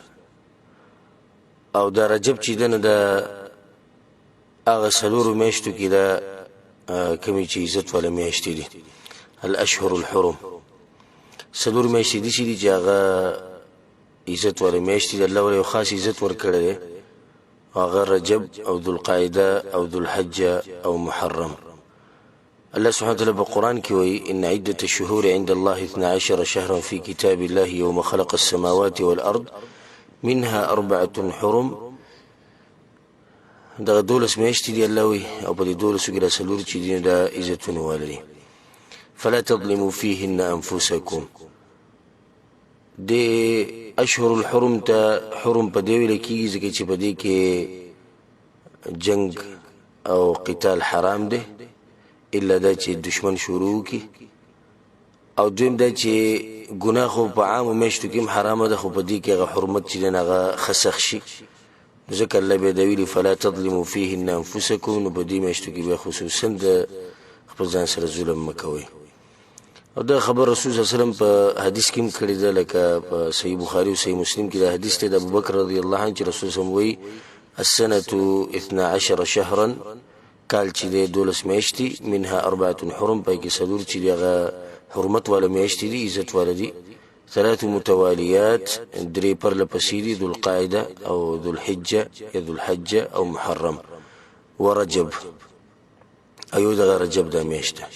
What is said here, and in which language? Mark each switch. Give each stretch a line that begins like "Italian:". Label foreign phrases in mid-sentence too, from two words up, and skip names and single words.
Pashto: او دا رجب چې ده نو د هغه څلورو میاشتو کې دا کومې چې عزت والا میاشتې دي،
Arabic: الاشهر الحرم.
Pashto: څلور میاشتې داسې دي چې هغه عزت والا میاشتې دي، الله ورته یو خاص عزت ورکړی دی، هغه رجب او ذوالقعده او ذوالحجه او محرم.
Arabic: الله سبحانه وتعالى بالقرآن كوي إن عدة الشهور عند الله 12 شهرا في كتاب الله يوم خلق السماوات والأرض منها 4 حرم.
Pashto: دغه 12 میاشتې دي الله وي، او په دې 12 کې دا څلور چې دي دا عزتونه والدي.
Arabic: فلا تظلموا فيهن أنفسكم.
Pashto: د
Arabic: اشهر الحرم
Pashto: ته حرم په دې ویل کېږي ځکه چې په دې کې جنگ او قتال حرام دی، الا دا چې دشمن شروع کی، او دویم دا چې ګناه خو په عامو میاشتو کې هم حرامه ده، خو په دې کې هغه حرمت چې دی هغه خسخ شي. ځکه الله بیا دا ویلي
Arabic: فلا تظلموا فیهن انفسکم،
Pashto: نو په دې میاشتو کې بیا خصوصا د خپل ځان سره ظلم مه کوئ. او دا خبر رسول
Arabic: صلی الله علیه وسلم
Pashto: په حدیث کې هم کړی ده، لکه په صحیح بخاري او صحیح مسلم کې دا حدیث دی د ابوبکر
Arabic: رضی الله عنه
Pashto: چې رسول
Arabic: صلی الله علیه وسلم
Pashto: وایي
Arabic: السنة 12 شهرا،
Pashto: کال چې دی 12 میاشتې،
Arabic: منها 4 حرم،
Pashto: پای کې څلور چې دی هغه حرمت والا میاشتې دي، عزت والا دي.
Arabic: 3 متواليات،
Pashto: 3 پرله پسې دي، ذوالقعده او ذوالحجه یا ذوالحجه او محرم ورجب، ایو دغه رجب دا میاشت ده.